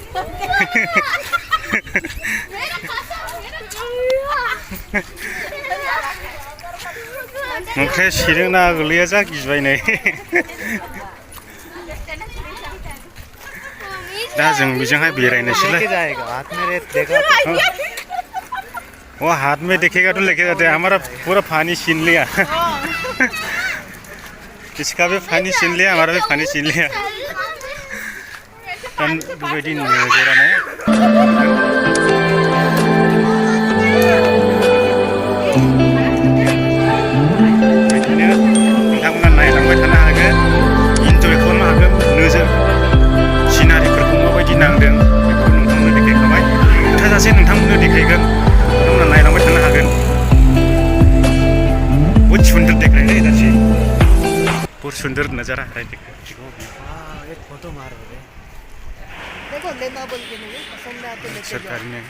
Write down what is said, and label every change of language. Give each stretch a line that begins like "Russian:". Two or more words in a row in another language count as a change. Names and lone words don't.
Bodo: मोख्राया सेदों ना गोरलैया जा गिबाय नै दा जों बेजोंहाय बेरायनोसैलाय
Hindi: वो हाथ में देखेगा तो लेके जाते हैं हमारा पूरा पानी छीन लिया इसका भी पानी छीन लिया हमारा भी पानी छीन लिया
Bodo: बेबायदि नोजोरानो बिदिनो नोंथांमोना नायलांबाय थानो हागोन इन्जय खालामनो हागोन नोजोर सिनारिफोरखौ माबायदि नांदों बेखौ नोंथांमोननो देखायखाबाय थोजासे नोंथांमोननो देखायगोन नोंथांमोना नायलांबाय थानो हागोन
Hindi: बहुत सुंदर देख रहे हैं इधर से बहुत सुंदर नज़ारा है देखो एक फोटो मार दे देखो लेना बोल के नहीं पसंद आए तो लेके सरकारी ने